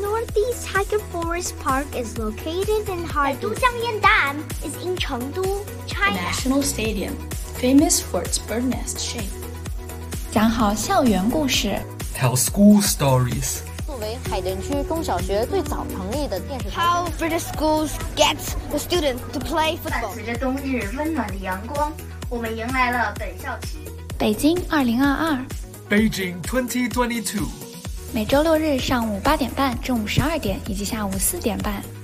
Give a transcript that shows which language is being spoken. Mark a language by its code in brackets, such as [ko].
[en] The Northeast Tiger Forest Park is located in Harbin. 都江堰岸 is in 成都 China. The National Stadium, famous for its bird nest shape. [zh] 讲好校园故事。 [en] Tell school stories. [zh] 作为海淀区中小学最早成立的电视台。 [en] How British schools get the students to play football. [zh] 伴随着冬日温暖的阳光，我们迎来了本校期。北京2022 [en] Beijing 2022 [zh] 每周六日上午八点半、中午十二点以及下午四点半，